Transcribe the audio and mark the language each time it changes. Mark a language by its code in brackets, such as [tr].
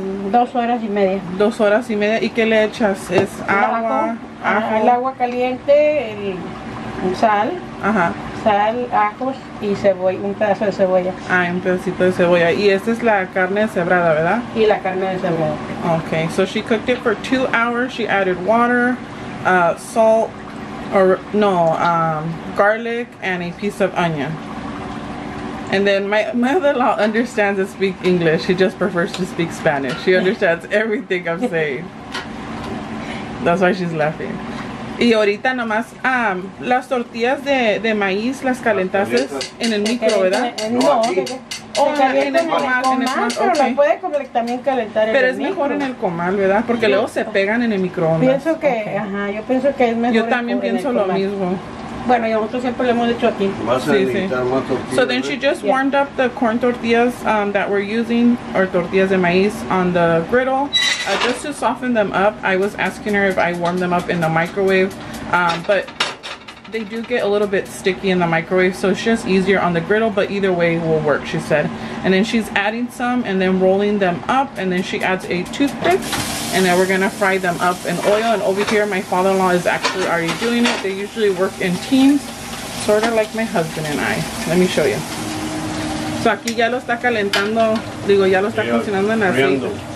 [es] 2 horas y media. 2 horas y media. ¿Y qué le echas? ¿Es agua? Ajo. El agua caliente, el sal, sal, ajos y cebolla, un pedazo de cebolla. Ah, un pedacito de cebolla. Y esta es la carne deshebrada, ¿verdad? Y la carne deshebrada. [en] Okay, so she cooked it for 2 hours. She added water, salt, or no, garlic, and a piece of onion. And then my mother-in-law understands and speaks English. She just prefers to speak Spanish. She understands everything I'm saying. That's why she's laughing. [es] Y ahorita nomás, las tortillas de maíz las calentaste en el micro, ¿verdad? No, en el comal, pero las puede también calentar en el micro. Pero es mejor en el comal, ¿verdad? Porque luego se pegan en el microondas. Pienso que, yo pienso que es mejor. Yo también pienso lo mismo. Bueno, nosotros siempre lo hemos hecho aquí. Sí. [en] So then she just warmed up the corn tortillas that we're using, or [es] tortillas de maíz, [en] on the griddle, just to soften them up. I was asking her if I warm them up in the microwave, but they do get a little bit sticky in the microwave, so it's just easier on the griddle, but either way will work, she said. And then she's adding some and then rolling them up, and then she adds a toothpick, and then we're gonna fry them up in oil. And over here my father-in-law is actually already doing it. They usually work in teams, sort of like my husband and I. Let me show you. [es] So aquí ya lo está calentando, digo, ya lo está cocinando en aceite.